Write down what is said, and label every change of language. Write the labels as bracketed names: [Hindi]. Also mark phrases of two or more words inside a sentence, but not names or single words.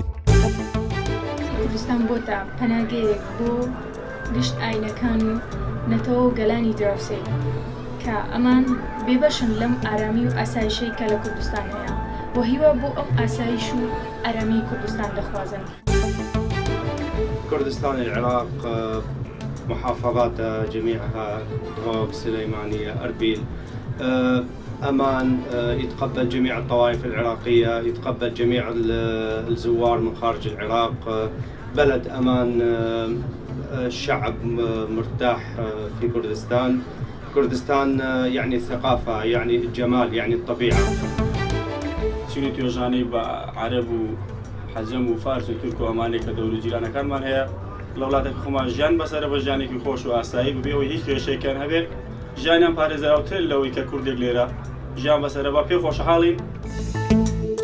[Central Kurdish] کوردستان بۆتە پەناگەیەک بۆ گشت ئاینەکان و نەتەوە و گەلانی دراوسێ کە ئەمان بێبەشن لەم ئارامی و ئاسایشەی کە لە کوردستان هەیە و هیوا بۆ ئەم ئاسایش و ئارامی کوردستان دەخوازن. [Arabic] كردستان العراق محافظات جميعها دروب سليمانية أربيل أمان يتقبل جميع الطوائف العراقية، يتقبل جميع الزوار من خارج العراق، بلد أمان، الشعب مرتاح في كردستان. كردستان يعني الثقافة، يعني الجمال، يعني الطبيعة. [Central Kurdish] چینی توێژانەی بە عەرەب و حەجەم و فارس و تورک و ئەمانێک کە دەور و جیرانەکانمان هەیە لە وڵاتێکی خۆمان ژیان بەسەرە بە ژیانێکی خۆش و ئاسایی ببێەوەی هیچ کێشەیەکیان هەبێت ژیانیان پارێزراوتر لەوەی کە کوردێک لێرە ژیان بەسەرە بە پێ خۆشحاڵین.